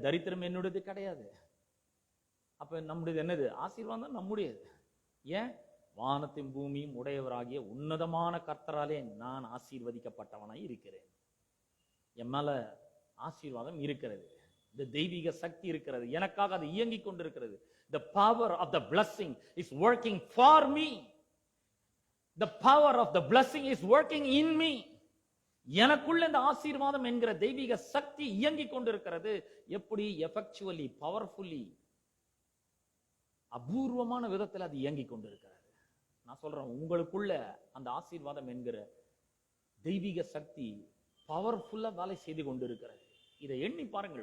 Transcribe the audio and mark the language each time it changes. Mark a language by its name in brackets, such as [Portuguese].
[Tamil] தரித்திரம் என்னுடையது கிடையாது. அப்ப நம்முடையது என்னது? ஆசீர்வாதம் நம்முடையது. ஏன்? வானத்தின் பூமியும் உடையவராகிய உன்னதமான கர்த்தராலே நான் ஆசீர்வதிக்கப்பட்டவனாய் இருக்கிறேன். என் மேல ஆசீர்வாதம் இருக்கிறது. இந்த தெய்வீக சக்தி இருக்கிறது. எனக்காக அது இயங்கிக் கொண்டிருக்கிறது. [English] The power of the blessing is working for me. The power of the blessing is working in me. [Tamil] எனக்குள்ள இந்த ஆசீர்வாதம் என்கிற தெய்வீக சக்தி இயங்கிக் கொண்டிருக்கிறது. எப்படி? எஃபெக்சுவலி, பவர்ஃபுல்லி, அபூர்வமான விதத்தில் அது இயங்கிக் கொண்டிருக்கிறது. நான் சொல்றேன், உங்களுக்குள்ள அந்த ஆசீர்வாதம் என்கிற தெய்வீக சக்தி பவர்ஃபுல்லா வேலை செய்து கொண்டிருக்கிறது. இதை எண்ணி பாருங்கள்.